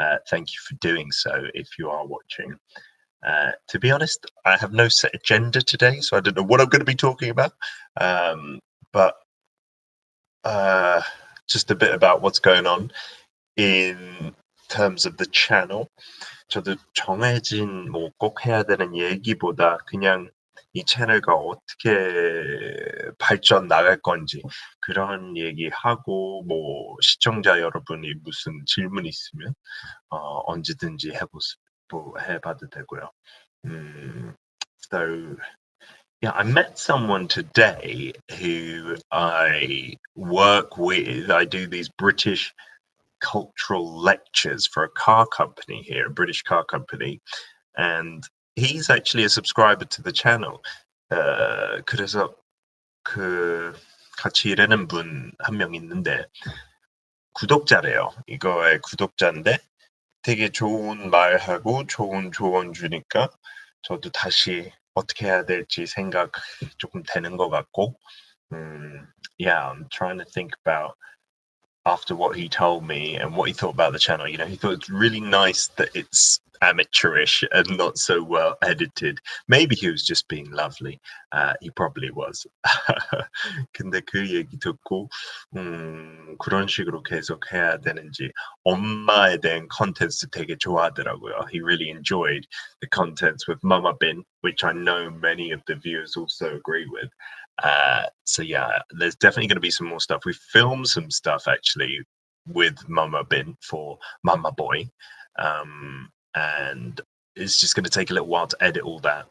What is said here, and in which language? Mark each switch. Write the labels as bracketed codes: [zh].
[en] Thank you for doing so if you are watching. To be honest, I have no set agenda today, so I don't know what I'm going to be talking about. But just a bit about what's going on in terms of the channel. [ko] 저도 정해진 뭐 꼭 해야 되는 얘기보다 그냥 이 채널가 어떻게 발전 나갈 건지 그런 얘기하고 뭐 시청자 여러분이 무슨 질문 있으면 언제든지 해봐도 되고요. [en] So yeah, I met someone today who I work with. I do these British cultural lectures for a car company here, a British car company, and he's actually a subscriber to the channel. [ko] 그래서 같이 일하는 분 한 명 있는데 구독자래요. 이거의 구독자인데 되게 좋은 말하고 좋은 조언 주니까 저도 다시 어떻게 해야 될지 생각 조금 되는 것 같고, [en] yeah, I'm trying to think about after what he told me and what he thought about the channel. You know, he thought it's really nice that it's amateurish and not so well edited. Maybe he was just being lovely. He probably was. [ko] 근데 그 얘기 듣고 그런 식으로 계속 해야 되는지 엄마에 대한 컨텐츠 되게 좋아하더라고요. [en] He really enjoyed the contents with Mama Bin, which I know many of the viewers also agree with. So yeah, there's definitely going to be some more stuff. We filmed some stuff actually with Mama Bin for Mama Boy, and it's just going to take a little while to edit all that.